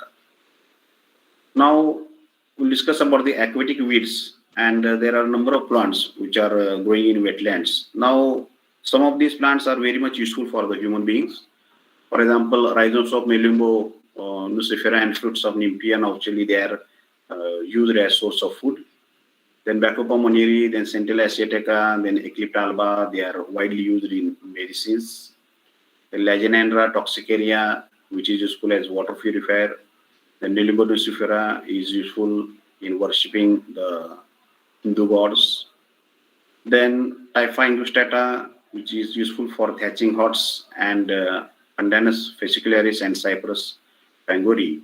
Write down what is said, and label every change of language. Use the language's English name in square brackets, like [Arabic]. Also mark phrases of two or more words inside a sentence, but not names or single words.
[English] Now we'll discuss about the aquatic weeds, and there are a number of plants which are growing in wetlands. Now some of these plants are very much useful for the human beings. For example, rhizomes of Melimbo, Nucifera and fruits of Nymphaea nauchili, they are used as source of food. Then Bacopa monnieri, then Centella asiatica, then Eclipta alba, they are widely used in medicines. Then Lagenandra toxicaria, which is useful as water purifier. Then Nelimbo nucifera is useful in worshipping the Hindu gods. Then Taipa Angustifolia, which is useful for thatching huts, and Pandanus fascicularis and Cyprus pangori.